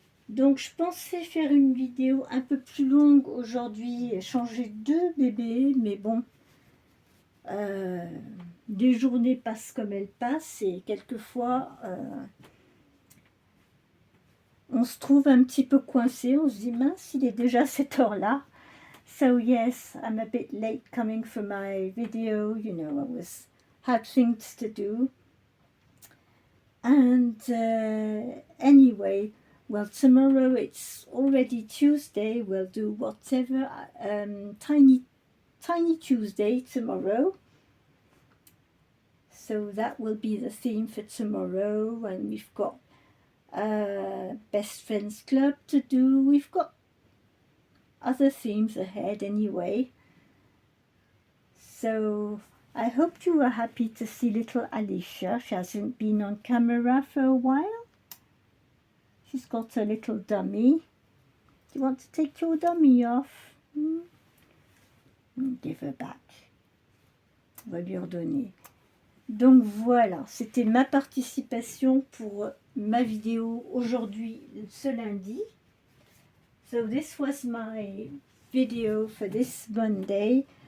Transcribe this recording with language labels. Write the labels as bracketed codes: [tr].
[fr] Donc je pensais faire une vidéo un peu plus longue aujourd'hui et changer deux bébés, mais bon. Des journées passent comme elles passent et quelquefois on se trouve un petit peu coincé, on se dit mince, il est déjà cette heure-là. [en] So yes, I'm a bit late coming for my video, you know, had things to do. And anyway, well, tomorrow it's already Tuesday, we'll do whatever, Tiny Tuesday tomorrow. So that will be the theme for tomorrow, and we've got Best Friends Club to do. We've got other themes ahead anyway. So I hope you are happy to see little Alicia. She hasn't been on camera for a while. She's got a little dummy. Do you want to take your dummy off? Give her back. [fr] On va lui redonner. Donc voilà, c'était ma participation pour ma vidéo aujourd'hui, ce lundi. [en] So this was my video for this Monday.